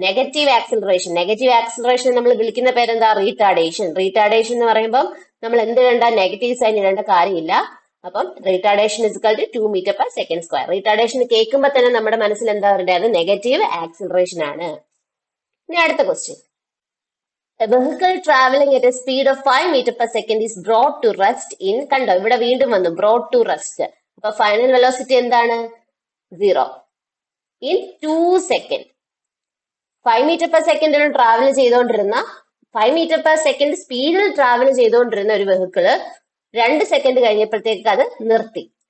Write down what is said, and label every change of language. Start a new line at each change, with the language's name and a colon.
Malayalam: Negative acceleration. Negative acceleration നമ്മൾ വിളിക്കുന്ന പേരെന്താ? റീടാർഡേഷൻ. റീടാർഡേഷൻ എന്ന് പറയുമ്പോൾ നമ്മൾ എന്ത് ഇടേണ്ട? നെഗറ്റീവ് സൈൻ ഇടേണ്ട കാര്യമില്ല. അപ്പം റീടാർഡേഷൻ is equal to 2 metre per second square. റീടാർഡേഷൻ കേൾക്കുമ്പോൾ തന്നെ നമ്മുടെ മനസ്സിൽ എന്താ പറയേണ്ടത്? നെഗറ്റീവ് ആക്സിലറേഷൻ ആണ്. ഇനി അടുത്ത question.
English: A vehicle traveling at a speed of 5 meter per second is brought to rest in.
Malayalam: കണ്ടോ? ഇവിടെ വീണ്ടും വന്നു
English: brought to rest.
Malayalam: അപ്പൊ ഫൈനൽ വെലോസിറ്റി എന്താണ്? 0 in 2 സെക്കൻഡ്. 5 മീറ്റർ പെർ സെക്കൻഡിൽ ട്രാവൽ ചെയ്തുകൊണ്ടിരുന്ന 5 മീറ്റർ പെർ സെക്കൻഡ് സ്പീഡിൽ ട്രാവൽ ചെയ്തുകൊണ്ടിരുന്ന ഒരു വെഹിക്കിള് 2 സെക്കൻഡ് കഴിഞ്ഞപ്പോഴത്തേക്ക് അത് നിർത്തി.